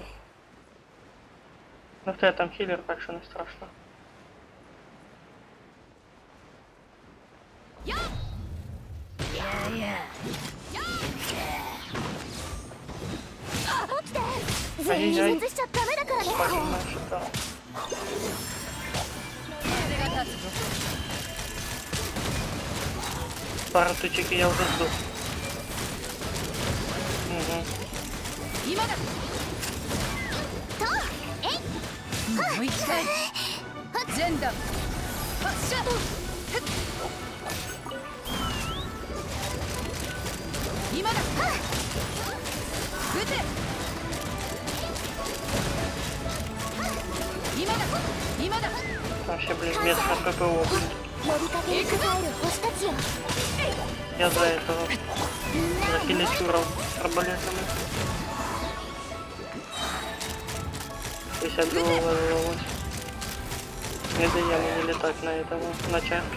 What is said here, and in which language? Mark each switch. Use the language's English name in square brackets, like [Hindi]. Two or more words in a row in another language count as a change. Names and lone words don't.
[Ukrainian] Ну, в тебе там хілер, так що не страшно. Ай-яй-яй. [Russian] Понимаю, что там. Пару тычек и я уже сдох. Угу. [Japanese] 今だもう一回全弾発射今だ撃て今だ今だ [Russian] Там вообще, блин, местное ППО. Я за этого. За филичуров с арбалетами. 52 ловилось. Не даем ему летать на этого, на чашке.